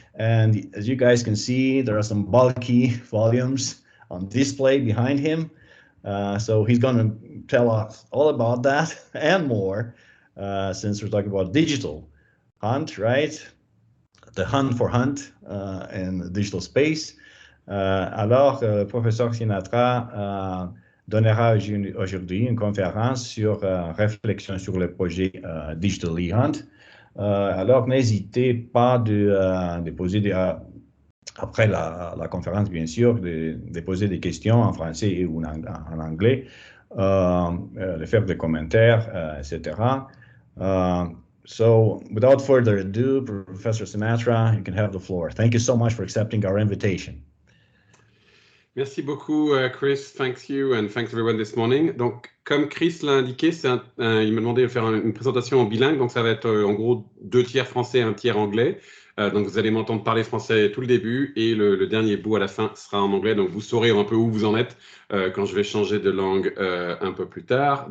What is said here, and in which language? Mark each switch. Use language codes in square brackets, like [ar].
[en] And as you guys can see, there are some bulky volumes on display behind him. So he's going to tell us all about that and more, since we're talking about digital hunt, right? The hunt for hunt in the digital space. [fr] Alors, le professeur Sinatra donnera aujourd'hui une conférence sur réflexion sur le projet Digital Leigh Hunt. Alors, n'hésitez pas de poser après la conférence, bien sûr, de poser des questions en français ou en anglais, de faire des commentaires, etc. [en] So, without further ado, Professor Sinatra, you can have the floor. Thank you so much for accepting our invitation. [fr] Merci beaucoup, Chris. [en] Thanks you and thanks everyone this morning. [fr] Donc, comme Chris l'a indiqué, il m'a demandé de faire une présentation en bilingue. Donc, ça va être en gros 2 tiers français, 1 tiers anglais. Donc, vous allez m'entendre parler français tout le début et le dernier bout à la fin sera en anglais. Donc, vous saurez un peu où vous en êtes quand je vais changer de langue un peu plus tard.